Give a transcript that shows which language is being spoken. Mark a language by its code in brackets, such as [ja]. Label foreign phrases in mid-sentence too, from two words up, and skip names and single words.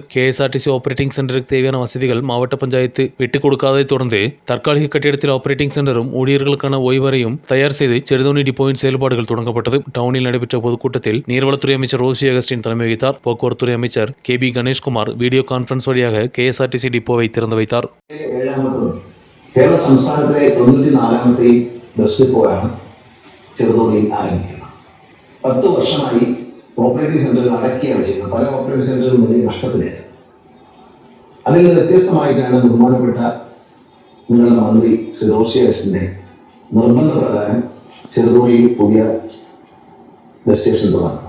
[ta] KSRTC [en] operating center [ta] தேவையான வசதிகள் மாவட்ட பஞ்சாயத்து விட்டுக் கொடுக்காததை தொடர்ந்து தற்காலிக கட்டிடத்தில் [en] operating center [ta] ஊழியர்களுக்கான ஓய்வறையும் தயார் செய்து செருதோணி டிப்போவின் செயல்பாடுகள் தொடங்கப்பட்டது. டவுனில் நடைபெற்ற பொதுக்கூட்டத்தில் நீர்வளத்துறை அமைச்சர் ரோசி அகஸ்டின் தலைமை வகித்தார். போக்குவரத்துறை அமைச்சர் KB கணேஷ்குமார் [en] video conference [ta] வழியாக KSRTC டிப்போவை திறந்து வைத்தார். [ml] കേരള സംസ്ഥാനത്തിലെ 94ാമത്തെ [en] bus depot [ml] ചെറുതോണിയിൽ ആരംഭിക്കുന്നത്. 10 വർഷമായി [en] operating centers [ml] അടയ്ക്കുകയാണ് ചെയ്യുന്നത്. പല [en] operating centers [ml] വലിയ നഷ്ടത്തിലായിരുന്നു. അതിൽ നിന്ന് വ്യത്യസ്തമായിട്ടാണ് ബഹുമാനപ്പെട്ട നിങ്ങളുടെ മന്ത്രി ശ്രീ റോഷി അഗസ്റ്റിന്റെ നിർബന്ധപ്രകാരം ചെറുതോണിയിൽ പുതിയ [en] bus station [ml] തുടങ്ങുന്നത്.